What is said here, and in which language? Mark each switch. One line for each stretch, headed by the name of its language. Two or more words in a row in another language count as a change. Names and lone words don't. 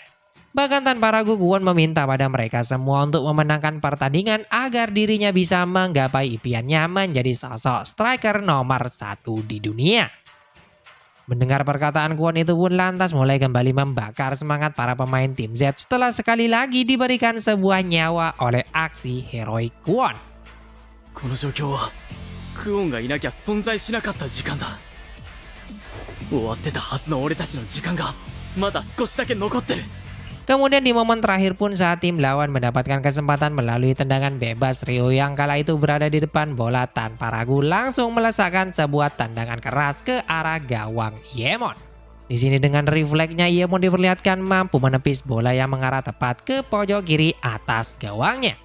Indonesian: Bahkan tanpa ragu Kwon meminta pada mereka semua untuk memenangkan pertandingan agar dirinya bisa menggapai impiannya menjadi sosok striker nomor 1 di dunia. Mendengar perkataan Kwon itu pun lantas mulai kembali membakar semangat para pemain tim Z setelah sekali lagi diberikan sebuah nyawa oleh aksi heroik Kwon.
Japanese: この状況はクオンがいなきゃ存在しなかった時間だ。終わってたはずの俺たちの時間がまだ少しだけ残ってる。
Indonesian: Kemudian di momen terakhir pun saat tim lawan mendapatkan kesempatan melalui tendangan bebas, Ryo yang kala itu berada di depan bola tanpa ragu langsung melesakkan sebuah tendangan keras ke arah gawang Yemon. Di sini dengan refleksnya Yemon diperlihatkan mampu menepis bola yang mengarah tepat ke pojok kiri atas gawangnya.